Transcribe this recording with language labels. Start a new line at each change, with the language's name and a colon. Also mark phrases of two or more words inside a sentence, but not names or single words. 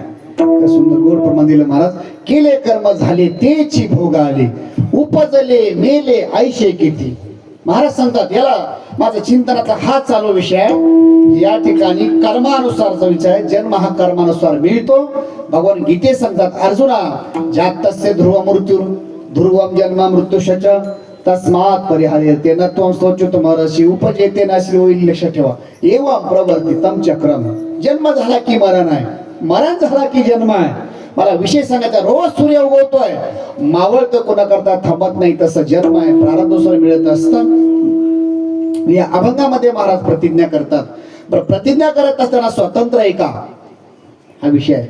Marathi: काय सुंदर गोड प्रमाण दिलं महाराज. केले कर्म झाले तेची भोग आले उपजले मेले आयशे किती. महाराज सांगतात याला माझा चिंतनाचा हा चालू विषय आहे. या ठिकाणी कर्मानुसारचा विचार आहे, जन्म हा कर्मानुसार मिळतो. भगवान गीते सांगतात अर्जुना
Sanskrit: ज्यात तस्य ध्रुव मृत्यू ध्रुवम जन्म मृत्यूशच तस्मात् परिहार्यते न त्वं शोचितुम् अर्हसि
Marathi: उपजेते नासी होईल. लक्षात ठेवा
Sanskrit: एवं प्रवर्तितम चक्रम.
Marathi: जन्म झाला की मरण आहे, मरण झाला की जन्म आहे. मला विषय सांगायचा रोज सूर्य उगवतोय मावळतो कोणाकरता थांबत नाही, तसं जन्म आहे प्रारब्धानुसार मिळत असतं. या अभंगामध्ये महाराज प्रतिज्ञा करतात. बरं प्रतिज्ञा करत असताना स्वतंत्र आहे का हा विषय आहे.